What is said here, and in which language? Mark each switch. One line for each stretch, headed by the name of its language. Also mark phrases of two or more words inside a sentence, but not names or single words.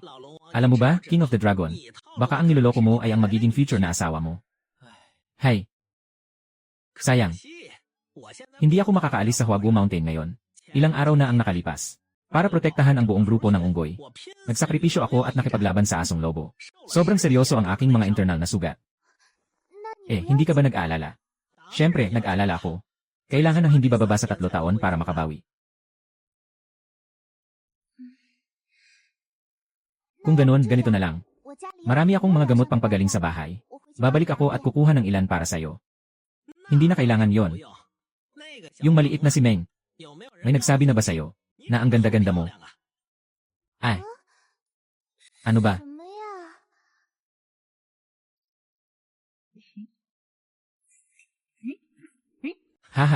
Filipino: Alam mo ba, King of the Dragon, baka ang niloloko mo ay ang magiging future na asawa mo. Hay. Sayang. Hindi ako makakaalis sa Huagu Mountain ngayon. Ilang araw na ang nakalipas. Para protektahan ang buong grupo ng unggoy. Nagsakripisyo ako at nakipaglaban sa asong lobo. Sobrang seryoso ang aking mga internal na sugat.
Chinese: 那
Filipino: Eh,
Chinese: 你不要
Filipino: hindi ka ba nag-aalala? Siyempre, nag-aalala ako. Kailangan ng hindi bababa sa 3 taon para makabawi. Kung ganoon, ganito na lang.
Chinese: 我家里有
Filipino: Marami akong mga gamot
Chinese: 我
Filipino: pang pagaling sa bahay.
Chinese: 我回去
Filipino: Babalik ako at kukuha ng ilan para sa'yo. Hindi na kailangan yon. Yung maliit na si Meng, may nagsabi na ba sa'yo na ang ganda-ganda mo? Ay. Ano ba?
Chinese: 什么呀？ Haha.